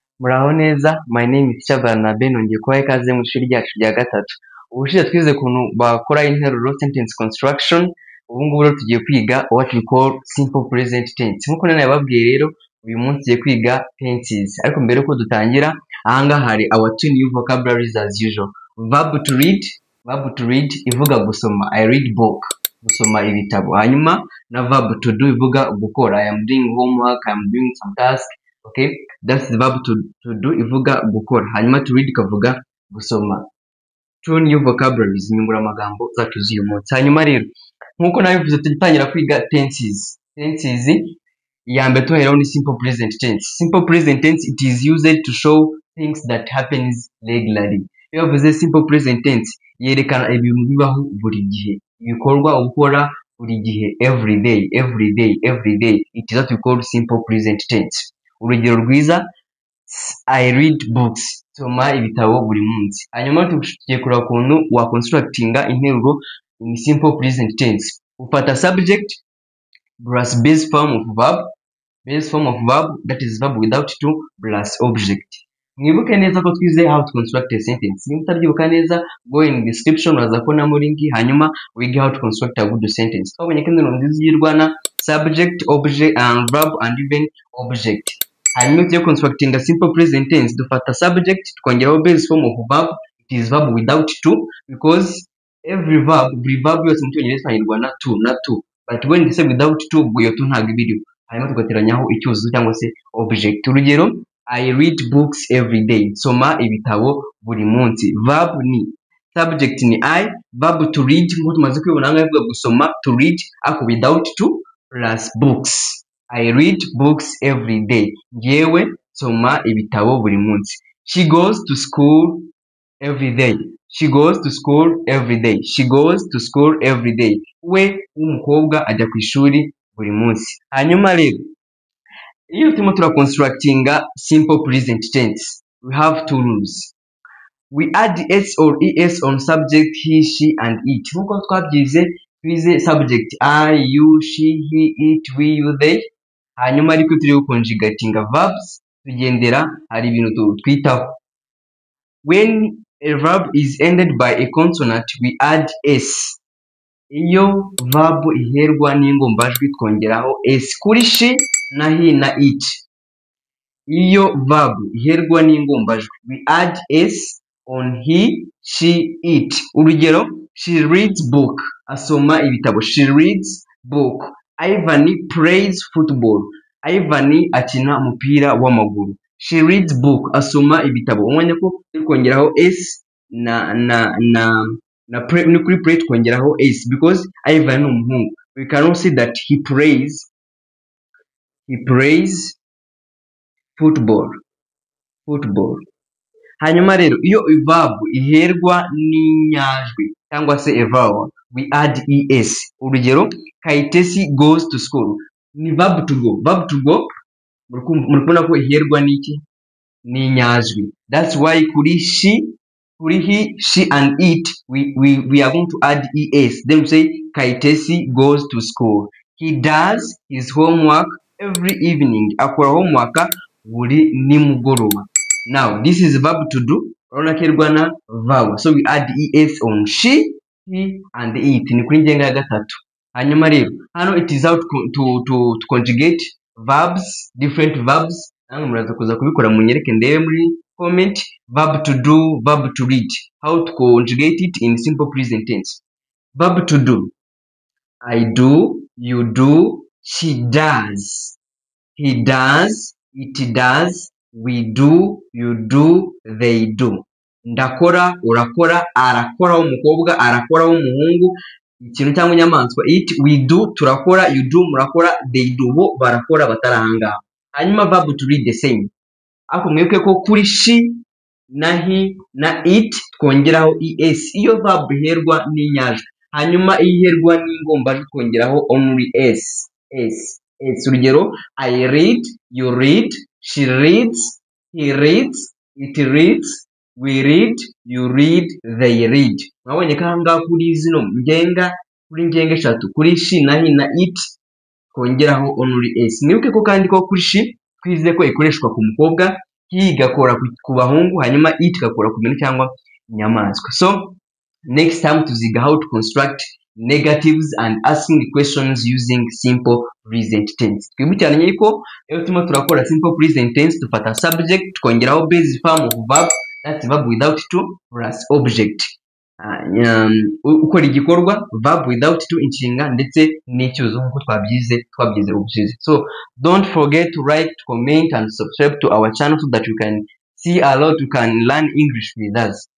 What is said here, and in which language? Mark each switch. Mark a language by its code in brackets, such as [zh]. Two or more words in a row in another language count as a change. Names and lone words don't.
[rw] Muraho neza, [en] my name is [rw] Barnabe nongeye kubaha ikaze mu ishuri ryacu rya gatatu. Ubushize twize ukuntu bakora interuro [en] sentence construction, [rw] ubu ngubu rero tugiye kwiga [en] what we call simple present tense. [rw] Nk'uko nabibabwiye rero, uyu munsi tugiye kwiga tenses. Ariko mbere yuko dutangira, ahangaha hari [en] our two new vocabularies as usual. Verb to read [rw] ivuga gusoma, [en] I read book, [rw] gusoma ibitabo. Hanyuma na [en] verb to do [rw] ivuga gukora, [en] I am doing homework, I am doing some task. Okay, that's the verb to do [rw] ivuga gukora. Hanyuma [en] to read [rw] ikavuga gusoma. [en] Two new vocabularies, [rw] nyungura amagambo zacu z'uyu munsi. Hanyuma rero nkuko nabivuze tugitangira kwiga tenses. Tenses ya mbere tuheraho ni [en] simple present tense. Simple present tense, it is used to show things that happens regularly. Iyo bavuze simple present tense yerekana ibintu bibaho buri gihe, ibikorwa ukora buri gihe, every day. It is what we call simple present tense. [rw] Urugero rwiza, [en] I read books, [rw] soma ibitabo buri munsi. Hanyuma tugiye kureba ukuntu wa constructinga interuro [en] in simple present tense. Ufata subject plus base form of verb, that is verb without to plus object. [rw] Mwibuke neza ko twize [en] how to construct a sentence. [rw] Niba utabyibuka neza, [en] go in description [rw] uraza kubonamo link, hanyuma wige [en] how to construct a good sentence. [rw] Twabonye ko interuro nziza igirwa na [en] subject, object and verb and even object. [rw] Hanyuma tugiye [en] constructing a simple present tense, [rw] dufata subject tukongeraho [en] base form of verb, it is verb without to, because every verb [rw] yose mu cyongereza itangirwa na to, [en] but when they say without to, [rw] iyo to ntabwo ibiriho. Hanyuma tugateranyaho icyuzuzo cyangwa se object. Urugero, [en] I read books every day, [rw] soma ibitabo buri munsi. Verb ni subject ni I, [en] verb to read [rw] nk'uko tumaze kwibona ahangaha ivuga gusoma, [en] to read ako without to plus books. I read books every day. [rw] Njyewe soma ibitabo buri munsi. [en] She goes to school every day. She goes to school every day. She goes to school every day. [rw] We w'umukobwa ajya ku ishuri buri munsi. Hanyuma rero iyo turimo constructinga [en] simple present tense, we have two rules. We add s or es on subject he, she and it. [rw] Nkuko twabyize twize [en] subject I, you, she, he, it, we, you, they. [rw] Hanyuma ariko turi guconjugatinga verbs tugendera hari ibintu twitaho. [en] When a verb is ended by a consonant, we add s. [rw] Iyo verb iherwa n'ingombajwi twongeraho s kuri she na he na it. Iyo verb iherwa n'ingombajwi, [en] we add s on he, she, it. Urugero, she reads book, [rw] asoma ibitabo. [en] She reads book. Ivan plays football. [rw] Ivan akina umupira w'amaguru. [en] She reads book, [rw] asoma ibitabo. Umwanya ko tukongeraho s na kuri play tukongeraho s, because Ivan ni umuhungu. [en] We can also see that he plays football. [rw] Hanyuma rero iyo verb iherwa n'inyajwi cyangwa se [en] a vowel, we add es. Urugero, Kayitesi goes to school. Ni verb to go. Verb to go [rw] murikubona ko iherwa n'iki? N'inyajwi. [en] That's why kuri he, she and it, we are going to add es. Then we say Kayitesi goes to school. He does his homework every evening. [rw] Akora homework buri nimugoroba. [en] Now this is verb to do, [rw] urabona ko irwa na [en] vowel, so we add es on she, he and it. [rw] Ni kuri ngenga ya gatatu. Hanyuma rero hano [en] it is how to conjugate verbs, different verbs. [rw] Namwe muraza kuza kubikora munyereke ndebe muri comment. [en] Verb to do, verb to read, how to conjugate it in simple present tense. Verb to do, I do, you do, she does, he does, it does, we do, you do, they do. [rw] Ndakora, urakora, arakora w'umukobwa, arakora w'umuhungu, ikintu cyangwa inyamaswa. [en] It, we do, turakora, you do, murakora, they do, [rw] bo barakora batarahanga. [en] Hanyuma verb to read the same. [rw] Ako mwibuke ko kuri she na he na it twongeraho es. Iyo verb iherwa n'inyajwi. Hanyuma iherwa n'ingombajwi twongeraho [en] only s. Urugero, I read, you read, she reads, he reads, it reads, we read, you read, they read. [rw] Mwabonye ko ahangaha kuri zino ngenga eshatu, kuri she na he na it twongeraho [en] only s. [rw] Mwibuke ko kandi ko kuri she twize ko ikoreshwa ku mukobwa, he igakora ku bahungu, hanyuma it igakora ku bintu cyangwa inyamaswa. [en] So next time tuziga how to construct negatives and asking questions using simple present tense. [rw] Twibukiranye yuko iyo turimo turakora [en] simple present tense [rw] dufata subject tukongeraho [en] base form of verb, that's verb without to plus object. [rw] Ukora igikorwa [en] verb without to, [rw] inshinga ndetse n'icyuzo nk'uko twabyize ubushize. [en] So don't forget to like, to comment and subscribe to our channel so that you can see a lot, you can learn English with us.